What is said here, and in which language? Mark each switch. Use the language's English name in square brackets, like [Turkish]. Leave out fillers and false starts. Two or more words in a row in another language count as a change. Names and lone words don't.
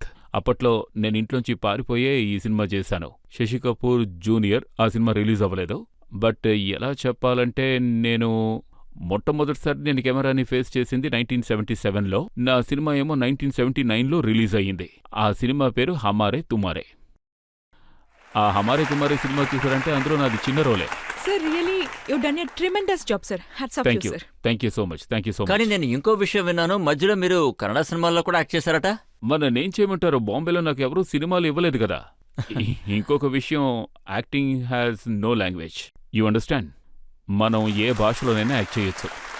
[Telugu] అప్పట్లో నేను ఇంట్లోంచి పారిపోయే ఈ సినిమా చేశాను. శశి కపూర్ జూనియర్ ఆ సినిమా రిలీజ్ అవ్వలేదు. బట్ ఎలా చెప్పాలంటే నేను మొట్టమొదటిసారి నేను కెమెరాని ఫేస్ చేసింది 1977లో. నా సినిమా ఏమో 1979లో రిలీజ్ అయ్యింది. ఆ సినిమా పేరు హమారే తుమారే. ఆ హమారే తుమారే సినిమా చూసారంటే అందులో నాది చిన్న రోలే. [English] Sir really you done a tremendous job sir. Hats off థ్యాంక్ యు యూ సార్. Thank you so much. [Telugu] కానీ నేను ఇంకో విషయం విన్నాను, మధ్యలో మీరు కన్నడ సినిమాల్లో కూడా యాక్ట్ చేశారట. నేనేం చేయమంటారు, బాంబేలో నాకు ఎవరూ సినిమాలు ఇవ్వలేదు కదా. ఇంకొక విషయం, [English] Acting has no language. You understand? [Telugu] మనం ఏ భాషలోనైనా యాక్ట్ చేయొచ్చు.